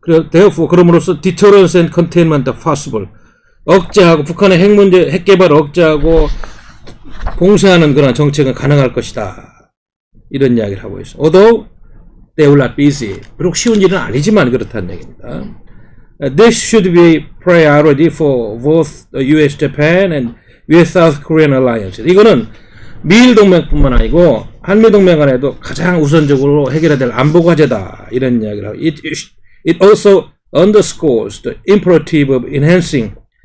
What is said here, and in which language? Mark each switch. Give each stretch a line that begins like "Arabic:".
English: Therefore, 그럼으로써 deterrence and containment are possible.
Korean: 억제하고 북한의 핵 문제, 핵 개발을 억제하고 봉쇄하는 그런 정책은 가능할 것이다. 이런 이야기를 하고 있어.
English: Although they will not be easy.
Korean: 비록 쉬운 일은 아니지만 그렇다는 얘기입니다.
English: This should be priority for both the U.S. Japan and U.S. South Korean alliance.
Korean: 이거는 미일 동맹뿐만 아니고 한미 동맹 간에도 가장 우선적으로 해결해야 될 안보 과제다. 이런 이야기를 하고.
English: It also underscores the imperative of enhancing